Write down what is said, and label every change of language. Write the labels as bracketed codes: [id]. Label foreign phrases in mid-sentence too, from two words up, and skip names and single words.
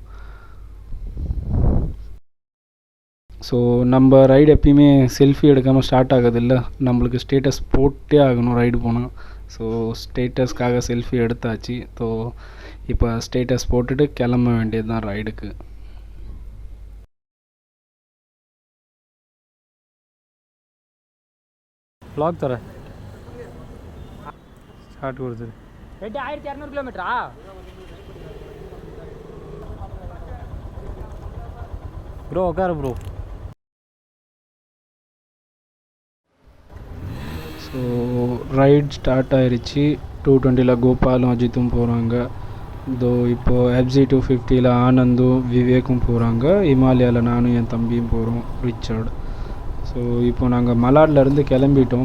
[ta] ஸோ நம்ம ரைடு எப்பயுமே செல்ஃபி எடுக்காமல் ஸ்டார்ட் ஆகுதில்ல, நம்மளுக்கு ஸ்டேட்டஸ் போட்டே ஆகணும் ரைடு போனால். ஸோ ஸ்டேட்டஸ்க்காக செல்ஃபி எடுத்தாச்சு. ஸோ இப்போ ஸ்டேட்டஸ் போட்டுட்டு கிளம்ப வேண்டியது தான் ரைடுக்கு. [mr] ब्लॉग तर स्टार्ट कर 1200 किलोमीटर ब्रो कर ब्रो. [en] so ride start [ta] ஆயிடுச்சு. 220 கோபாலும் அஜித்தும் போகிறாங்க. இதோ இப்போது FZ250 ஆனந்தும் விவேக்கும் போகிறாங்க. ஹிமாலயாவில் நானும் என் தம்பியும் போகிறோம், ரிச்சர்ட். ஸோ இப்போ நாங்கள் மலாட்லேருந்து கிளம்பிட்டோம்.